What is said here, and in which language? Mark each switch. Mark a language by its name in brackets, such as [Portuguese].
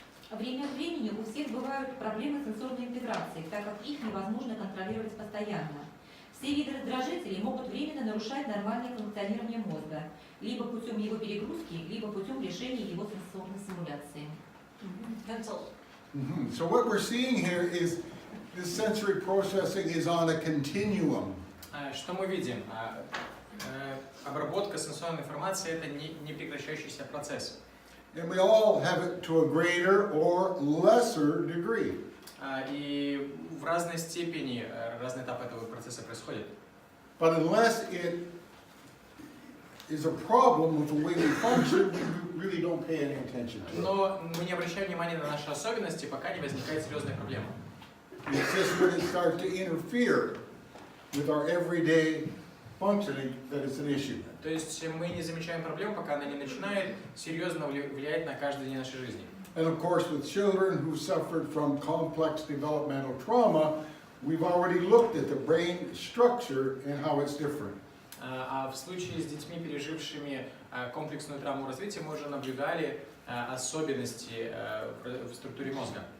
[Russian] Время от времени у всех бывают проблемы сенсорной интеграции, так как их невозможно контролировать постоянно. Все виды раздражителей могут временно нарушать нормальное функционирование мозга, либо путем его перегрузки, либо путем решения его сенсорной стимуляции. [English] So what we're seeing here is this sensory processing is on a continuum. [Russian] Что мы видим? Обработка сенсорной информации – это не прекращающийся процесс. [English] And we all have it to a greater or lesser degree. [Russian] И в разной степени разные этапы этого процесса происходят. [English] But unless it is a problem with the way we function, we really don't pay any attention to it. [Russian] Но мы не обращаем внимания на наши особенности, пока не возникает серьезная проблема. [English] It's just when it starts to interfere with our everyday functioning that it's an issue. [Russian] То есть мы не замечаем проблему, пока она не начинает серьезно влиять на каждый день нашей жизни. [English] And of course, with children who suffered from complex developmental trauma, we've already looked at the brain structure and how it's different. [Russian] А в случае с детьми, пережившими комплексную травму развития, мы уже наблюдали особенности в структуре мозга.